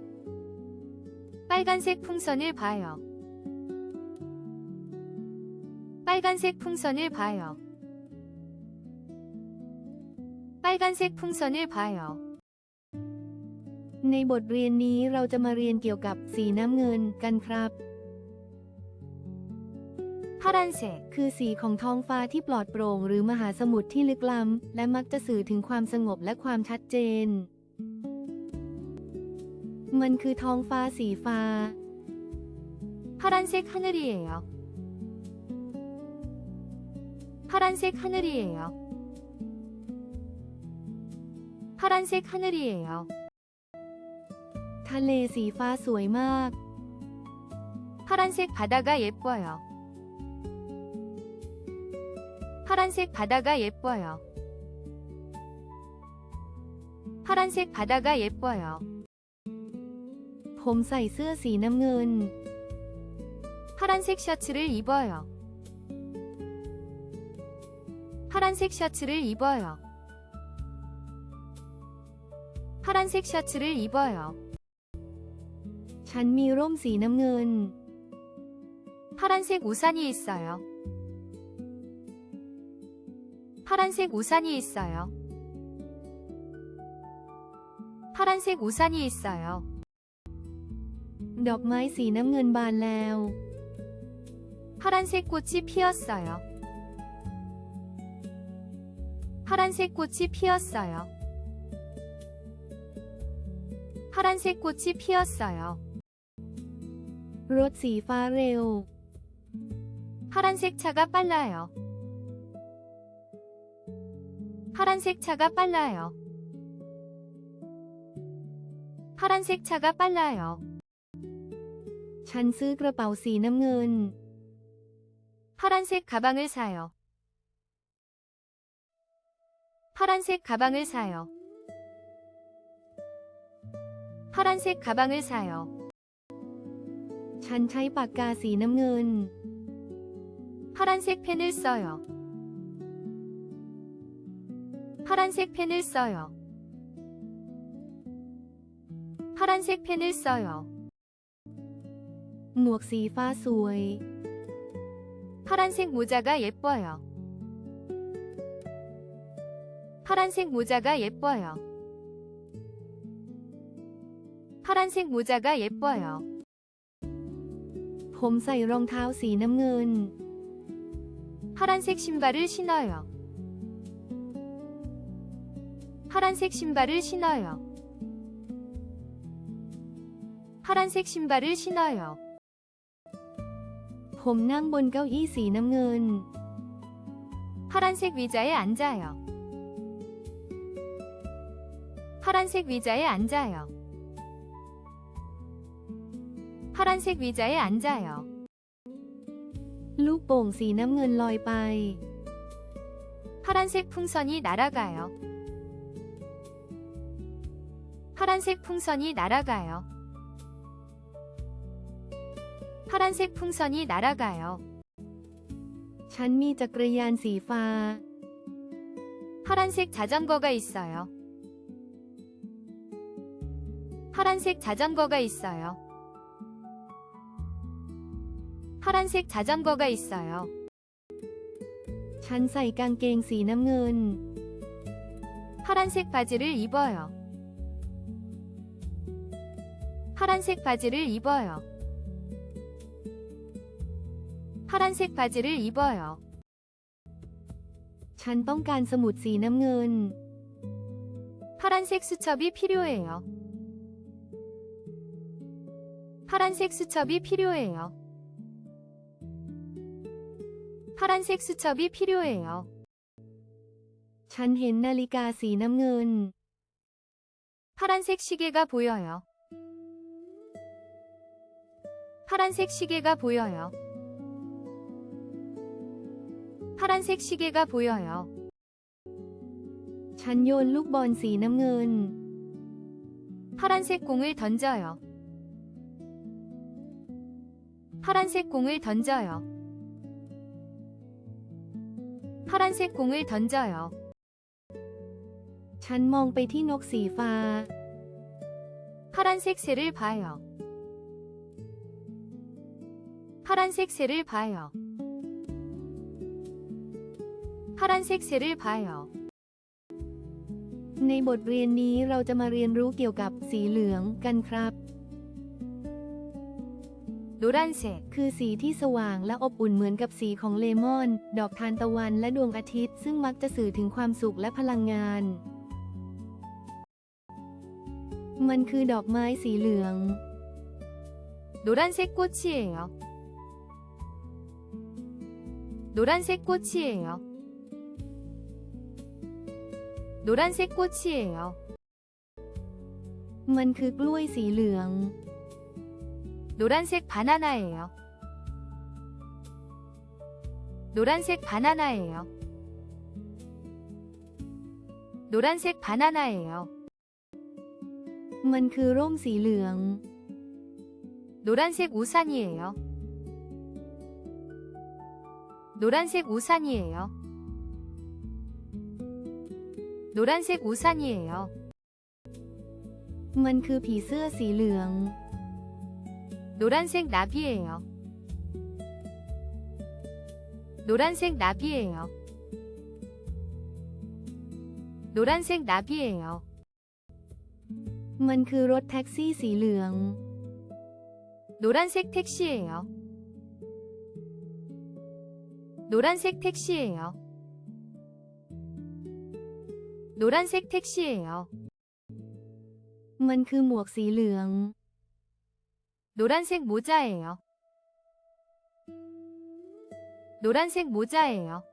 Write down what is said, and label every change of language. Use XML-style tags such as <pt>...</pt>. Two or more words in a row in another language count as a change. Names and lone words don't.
<ko>빨간색 풍선을 봐요. 빨간색 풍선을 봐요. 빨간색 풍선을 봐요.</ko> <th>ในบทเรียนนี้เราจะมาเรียนเกี่ยวกับสีน้ำเงินกันครับ</th> <ko>파란색,</ko> <th>คือสีของท้องฟ้าที่ปลอดโปร่งหรือมหาสมุทรที่ลึกล้ำและมักจะสื่อถึงความสงบและความชัดเจน มันคือท้องฟ้าสีฟ้า</th> <ko>파란색 하늘이에요. 파란색 하늘이에요. 파란색 하늘이에요.</ko> <th>ทะเลสีฟ้าสวยมาก</th> <ko>파란색 바다가 예뻐요. 파란색 바다가 예뻐요. 파란색 바다가 예뻐요.</ko> <th>ผมใส่เสื้อสีน้ำเงิน</th> <ko>파란색 셔츠를 입어요. 파란색 셔츠를 입어요. 파란색 셔츠를 입어요.</ko> <th>ฉันมีร่มสีน้ำเงิน</th> <ko>파란색 우산이 있어요. 파란색 우산이 있어요. 파란색 우산이 있어요.</ko> <th>ดอกไม้สีน้ำเงินบานแล้ว</th> <ko>파란색 꽃이 피었어요. 파란색 꽃이 피었어요. 파란색 꽃이 피었어요.</ko> <th>รถสีฟ้าเร็ว</th> <ko>파란색 차가 빨라요. 파란색 차가 빨라요. 파란색 차가 빨라요.</ko> <th>ฉันซื้อกระเป๋าสีน้ำเงิน</th> <ko>파란색 가방을 사요. 파란색 가방을 사요. 파란색 가방을 사요.</ko> <th>ฉันใช้ปากกาสีน้ำเงิน</th> <ko>파란색 펜을 써요. 파란색 펜을 써요. 파란색 펜을 써요.</ko> <th>หมวกสีฟ้าสวย</th> <ko>파란색 모자가 예뻐요. 파란색 모자가 예뻐요. 파란색 모자가 예뻐요.</ko> <th>ผมใส่รองเท้าสีน้ำเงิน</th> <ko>파란색 신발을 신어요. 파란색 신발을 신어요. 파란색 신발을 신어요.</ko> <th>ผมนั่งบนเก้าอี้สีน้ำเงิน</th> <ko>파란색 의자에 앉아요. 파란색 의자에 앉아요. 파란색 의자에 앉아요.</ko> <th>ลูกโป่งสีน้ำเงินลอยไป</th> <ko>파란색 풍선이 날아가요. 파란색 풍선이 날아가요. 파란색 풍선이 날아가요.</ko> <th>ฉันมีจักรยานสีฟ้า</th> <ko>파란색 자전거가 있어요. 파란색 자전거가 있어요. 파란색 자전거가 있어요.</ko> <th>ฉันใส่กางเกงสีน้ำเงิน</th> <ko>파란색 바지를 입어요. 파란색 바지를 입어요. 파란색 바지를 입어요.</ko> <th>ฉันต้องการสมุดสีน้ำเงิน</th> <ko>파란색 수첩이 필요해요. 파란색 수첩이 필요해요. 파란색 수첩이 필요해요.</ko> <th>ฉันเห็นนาฬิกาสีน้ำเงิน</th> <ko>파란색 시계가 보여요. 파란색 시계가 보여요. 파란색 시계가 보여요.</ko> <th>ฉันโยนลูกบอลสีน้ำเงิน</th> <ko>파란색 공을 던져요. 파란색 공을 던져요. 파란색 공을 던져요.</ko> <th>ฉันมองไปที่นกสีฟ้า</th> <ko>파란색 새를 봐요. 파란색 새를 봐요. 파란색 새를 봐요.</ko> <th>ในบทเรียนนี้เราจะมาเรียนรู้เกี่ยวกับสีเหลืองกันครับ</th> <ko>노란색,</ko> <th>คือสีที่สว่างและอบอุ่นเหมือนกับสีของเลมอน ดอกทานตะวันและดวงอาทิตย์ซึ่งมักจะสื่อถึงความสุขและพลังงาน มันคือดอกไม้สีเหลือง</th> <ko>노란색 꽃이에요. 노란색 꽃이에요. 노란색 꽃이에요.</ko> <th>มันคือกล้วยสีเหลือง</th> <ko>노란색 바나나예요. 노란색 바나나예요. 노란색 바나나예요.</ko> <th>มันคือร่มสีเหลือง</th> <ko>노란색 우산이에요. 노란색 우산이에요. 노란색 우산이에요.</ko> <th>มันคือผีเสื้อสีเหลือง</th> <ko>노란색 나비예요. 노란색 나비예요. 노란색 나비예요.</ko> <th>มันคือรถแท็กซี่สีเหลือง</th> <ko>노란색 택시예요. 노란색 택시예요. 노란색 택시예요.</ko> <th>มันคือหมวกสีเหลือง</th> <ko>노란색 모자예요. 노란색 모자예요.</ko>